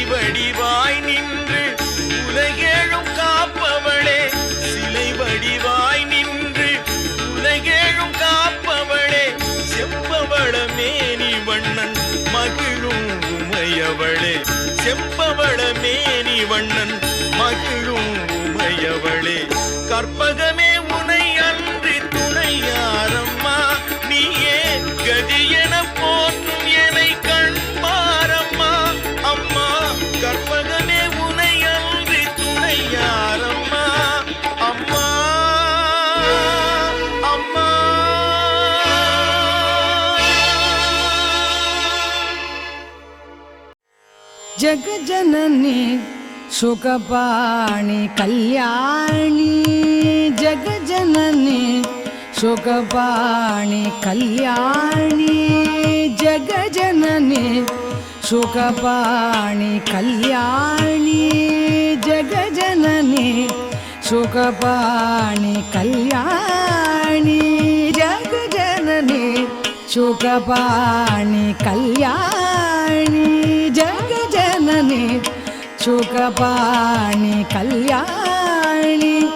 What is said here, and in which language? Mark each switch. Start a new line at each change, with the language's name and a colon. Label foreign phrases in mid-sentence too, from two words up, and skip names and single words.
Tamil: வடிவாய் நின்று உலகேழும் காப்பவளே, சிலை வடிவாய் நின்று உலகேழும் காப்பவளே, செம்பவள மேனி வண்ணன் மகிழும் உமையவளே, செம்பவள மேனி வண்ணன் மகிழும் உமையவளே, கற்பகமே உனை அன்றி துணையாரம்மா. நீயே கதியென போற்றும் என்னை கண்பாரம்மா. அம்மா கற்பகமே உனை அன்றி துணையாரம்மா. அம்மா அம்மா.
Sanskrit: जगजननी शोकपाणि कल्याणी, जगजननी शोकपाणि कल्याणी, जगजननी शोकपाणि कल्याणी, जगजननी शोकपाणि कल्याणी, जगजननी शोकपाणि कल्याणी, जगजननी शोकपाणि कल्याणी.